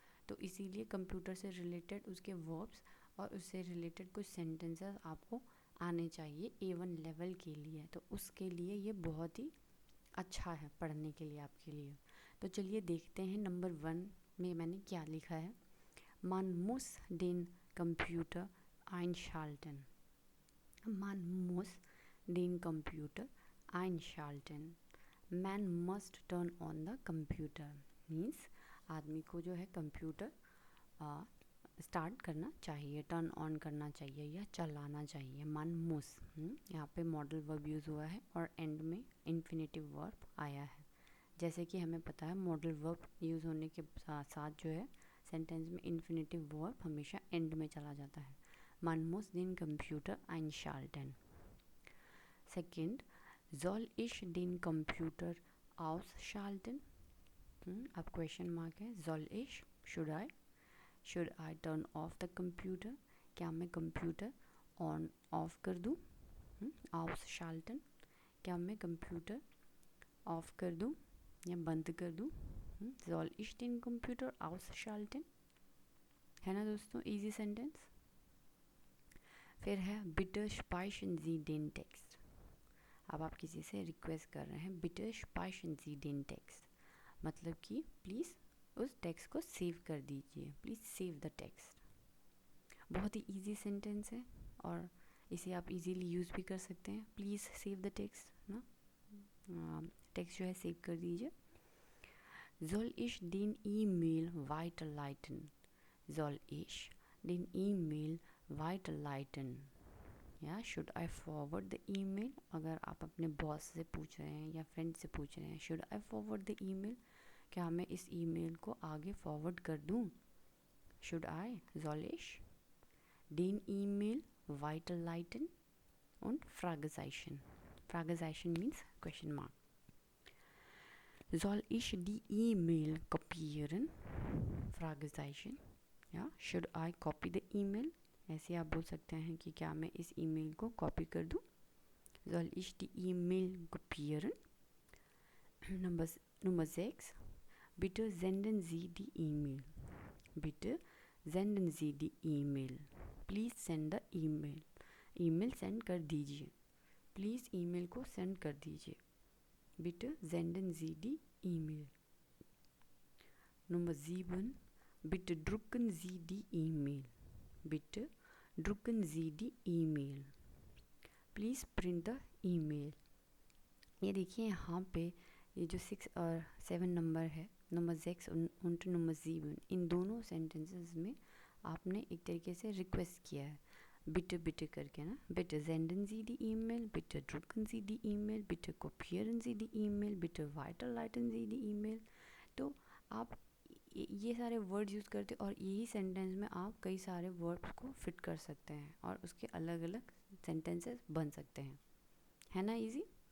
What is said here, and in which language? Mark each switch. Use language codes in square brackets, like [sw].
[hi] तो इसीलिए कंप्यूटर से रिलेटेड उसके वर्ब्स और उससे रिलेटेड कुछ सेंटेंसेस आपको आने चाहिए A1 लेवल के लिए। तो उसके लिए ये बहुत ही अच्छा है पढ़ने के लिए आपके लिए। तो चलिए देखते हैं नंबर 1 में मैंने क्या लिखा है। [de] Man muss den Computer einschalten. Man muss den Computer einschalten. [en] Man must turn on the computer. [hi] Means आदमी को जो है कंप्यूटर स्टार्ट करना चाहिए, टर्न ऑन करना चाहिए या चलाना चाहिए। मन मुस, यहाँ पे मॉडल वर्ब यूज़ हुआ है और एंड में इन्फिनेटिव वर्ब आया है। जैसे कि हमें पता है मॉडल वर्ब यूज़ होने के साथ साथ जो है सेंटेंस में इन्फिनेटिव वर्ब हमेशा एंड में चला जाता है। [de] मन मुस den Computer einschalten. सेकेंड, soll ich den Computer ausschalten? [hi] अब क्वेश्चन मार्क है। [de] soll ich, [en] should I turn off the computer? [hi] क्या मैं कंप्यूटर ऑन ऑफ कर दूँ? ausschalten, क्या मैं कंप्यूटर ऑफ कर दूँ या बंद कर दूँ? [de] soll ich den Computer ausschalten? [hi] है ना दोस्तों, इजी सेंटेंस। फिर है [de] bitte speichern Sie den Text। [hi] अब आप किसी से रिक्वेस्ट कर रहे हैं, [de] bitte speichern Sie den Text, [hi] मतलब कि प्लीज़ उस टेक्स्ट को सेव कर दीजिए, [en] Please save the text. [hi] बहुत ही इजी सेंटेंस है और इसे आप इजीली यूज़ भी कर सकते हैं। [en] please save the text [hi] ना, टेक्स्ट जो है सेव कर दीजिए। [de] Soll ich den E-Mail weiterleiten? Soll ich den E-Mail weiterleiten? [hi] या [en] should I forward the email? [hi] अगर आप अपने बॉस से पूछ रहे हैं या फ्रेंड से पूछ रहे हैं, [en] should I forward the email? [hi] क्या मैं इस ईमेल को आगे फॉरवर्ड कर दूँ? [en] Should I? [de] Soll ich den E-Mail weiterleiten? Und Fragezeichen. [en] Fragezeichen means question mark. [de] Soll ich die E-Mail kopieren? Fragezeichen. [hi] या [en] should I copy the email? [hi] ऐसे आप बोल सकते हैं कि क्या मैं इस ईमेल को कॉपी कर दूँ? [de] Soll ich die E-Mail kopieren? Nummer 6. Bitte senden Sie die E-Mail. Bitte senden Sie die E-Mail. [en] Please send the email. [hi] Email send कर दीजिए, प्लीज़ ईमेल को सेंड कर दीजिए। [de] Bitte senden Sie die E-Mail. Nummer 7. Bitte drucken Sie die E-Mail. Bitte drucken Sie die E-Mail. [en] Please print the email. [hi] ये देखिए यहाँ पे ये जो 6 और 7 नंबर है, नंबर 6 और नंबर 7, इन दोनों सेंटेंसेस में आपने एक तरीके से रिक्वेस्ट किया है bitte bitte करके ना। [de] bitte senden Sie die E-Mail, bitte drucken Sie die E-Mail, bitte kopieren Sie die E-Mail, bitte weiterleiten Sie die E-Mail। [hi] तो आप ये सारे वर्ड यूज़ करते और यही सेंटेंस में आप कई सारे वर्ड्स को फिट कर सकते हैं और उसके अलग अलग सेंटेंसेस बन सकते हैं, है ना इजी।